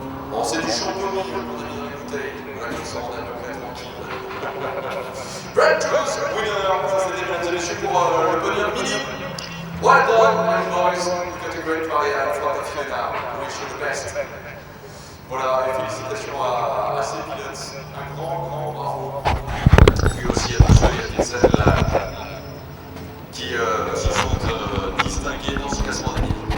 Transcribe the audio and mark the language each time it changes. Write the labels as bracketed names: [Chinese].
[French] Bon, c'est du champion qu'on a bien écouté. Voilà, comme ça on est à peu près tranquille. Brent Cruz, winner, ça c'était mesdames et messieurs pour le podium mini. [English] Well done, my boys. You've got a great career in front of you now. We wish you the best. [French] Voilà, et félicitations à ces pilotes. Un grand bravo. Et aussi à tous ceux et à toutes celles qui se sont distingués dans ce classement des mini.